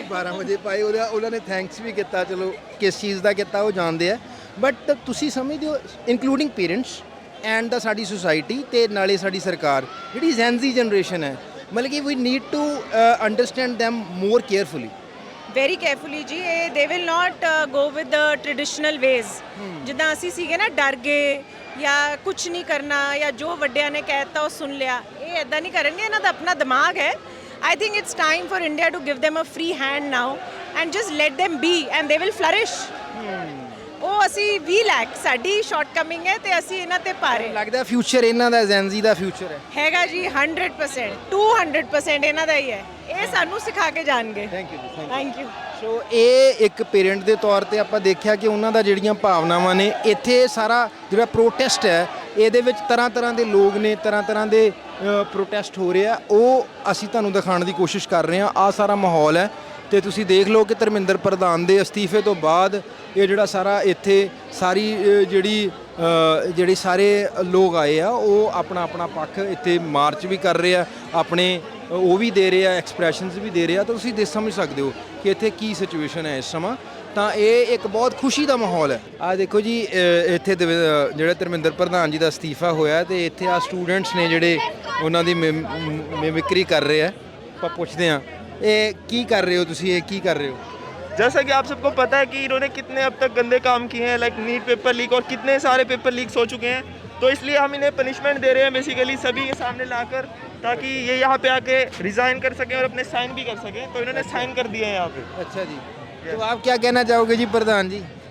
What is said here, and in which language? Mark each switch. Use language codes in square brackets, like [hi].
[pa] 12 ਵਜੇ ਪਾਏ ਉਹਨਾਂ ਨੇ ਥੈਂਕਸ ਵੀ ਕੀਤਾ, ਚਲੋ ਕਿਸ ਚੀਜ਼ ਦਾ ਕੀਤਾ ਉਹ ਜਾਣਦੇ ਆ, ਬਟ ਤੁਸੀਂ ਸਮਝਦੇ ਹੋ ਇਨਕਲੂਡਿੰਗ ਪੇਰੈਂਟਸ ਐਂਡ ਦਾ ਸਾਡੀ ਸੁਸਾਇਟੀ ਤੇ ਨਾਲੇ ਸਾਡੀ ਸਰਕਾਰ ਜਿਹੜੀ ਜੈਨਜ਼ੀ ਜਨਰੇਸ਼ਨ ਹੈ, ਮਤਲਬ ਕਿ ਵੀ need to understand them more carefully. [en] Very carefully ਜੀ, ਇਹ they will not go with the traditional ways. [pa] ਜਿੱਦਾਂ ਅਸੀਂ ਸੀਗੇ ਨਾ ਡਰ ਗਏ ਜਾਂ ਕੁਝ ਨਹੀਂ ਕਰਨਾ ਜਾਂ ਜੋ ਵੱਡਿਆਂ ਨੇ ਕਹਿਤਾ ਉਹ ਸੁਣ ਲਿਆ, ਇਹ ਐਦਾਂ ਨਹੀਂ ਕਰਨਗੇ, ਇਹਨਾਂ ਦਾ ਆਪਣਾ ਦਿਮਾਗ ਹੈ। [en] I think it's time for India to give them a free hand now and just let them be and they will flourish. [pa] ਉਹ ਅਸੀਂ 20 ਲੱਖ ਸਾਡੀ ਸ਼ਾਰਟਕਮਿੰਗ ਹੈ ਤੇ ਅਸੀਂ ਇਹਨਾਂ ਤੇ ਪਾ ਰਹੇ ਲੱਗਦਾ ਫਿਊਚਰ ਇਹਨਾਂ ਦਾ ਜੈਨਜ਼ੀ ਦਾ ਫਿਊਚਰ ਹੈ। ਹੈਗਾ ਜੀ 100% 200% ਇਹਨਾਂ ਦਾ ਹੀ ਹੈ, ਇਹ ਸਾਨੂੰ ਸਿਖਾ ਕੇ ਜਾਣਗੇ। [en] Thank you ਜੀ, thank you. [pa] ਸੋ ਇਹ ਇੱਕ ਪੇਰੈਂਟ ਦੇ ਤੌਰ ਤੇ ਆਪਾਂ ਦੇਖਿਆ ਕਿ ਉਹਨਾਂ ਦਾ ਜਿਹੜੀਆਂ ਭਾਵਨਾਵਾਂ ਨੇ, ਇੱਥੇ ਸਾਰਾ ਜਿਹੜਾ ਪ੍ਰੋਟੈਸਟ ਹੈ ਇਹਦੇ ਵਿੱਚ ਤਰ੍ਹਾਂ ਦੇ ਲੋਕ ਨੇ, ਤਰ੍ਹਾਂ ਦੇ ਪ੍ਰੋਟੈਸਟ ਹੋ ਰਹੇ ਆ, ਉਹ ਅਸੀਂ ਤੁਹਾਨੂੰ ਦਿਖਾਉਣ ਦੀ ਕੋਸ਼ਿਸ਼ ਕਰ ਰਹੇ ਹਾਂ। ਆ ਸਾਰਾ ਮਾਹੌਲ ਹੈ ਤੇ ਤੁਸੀਂ ਦੇਖ ਲਓ ਕਿ ਧਰਮਿੰਦਰ ਪ੍ਰਧਾਨ ਦੇ ਅਸਤੀਫੇ ਤੋਂ ਬਾਅਦ ਇਹ ਜਿਹੜਾ ਸਾਰਾ ਇੱਥੇ ਸਾਰੀ ਜਿਹੜੀ ਸਾਰੇ ਲੋਕ ਆਏ ਆ ਉਹ ਆਪਣਾ ਪੱਖ ਇੱਥੇ ਮਾਰਚ ਵੀ ਕਰ ਰਹੇ ਆ, ਆਪਣੇ ਉਹ ਵੀ ਦੇ ਰਹੇ ਆ, ਐਕਸਪ੍ਰੈਸ਼ਨਸ ਵੀ ਦੇ ਰਹੇ ਆ। ਤਾਂ ਤੁਸੀਂ ਸਮਝ ਸਕਦੇ ਹੋ ਕਿ ਇੱਥੇ ਕੀ ਸਿਚੁਏਸ਼ਨ ਹੈ ਇਸ ਸਮਾਂ। ਤਾਂ ਇਹ ਇੱਕ ਬਹੁਤ ਖੁਸ਼ੀ ਦਾ ਮਾਹੌਲ ਹੈ। ਆ ਦੇਖੋ ਜੀ, ਇੱਥੇ ਜਿਹੜਾ ਧਰਮਿੰਦਰ ਪ੍ਰਧਾਨ ਜੀ ਦਾ ਅਸਤੀਫਾ ਹੋਇਆ ਤੇ ਇੱਥੇ ਆ ਸਟੂਡੈਂਟਸ ਨੇ ਜਿਹੜੇ ਉਹਨਾਂ ਦੀ ਮਿਮਿਕਰੀ ਕਰ ਰਹੇ ਆ। ਆਪਾਂ ਪੁੱਛਦੇ ਹਾਂ, ਇਹ ਕੀ ਕਰ ਰਹੇ ਹੋ ਤੁਸੀਂ, ਇਹ ਕੀ ਕਰ ਰਹੇ ਹੋ? [hi] जैसा कि आप सबको पता है कि इन्होंने कितने अब तक गंदे काम किए हैं, लाइक नीट पेपर लीक और कितने सारे पेपर लीक्स हो चुके हैं, तो इसलिए हम इन्हें पनिशमेंट दे रहे हैं बेसिकली सभी के सामने लाकर, ताकि ये यहाँ पे आके रिज़ाइन कर सकें और अपने साइन भी कर सकें। तो इन्होंने साइन कर दिए हैं यहाँ पे। अच्छा जी, तो आप क्या कहना चाहोगे जी प्रधान जी?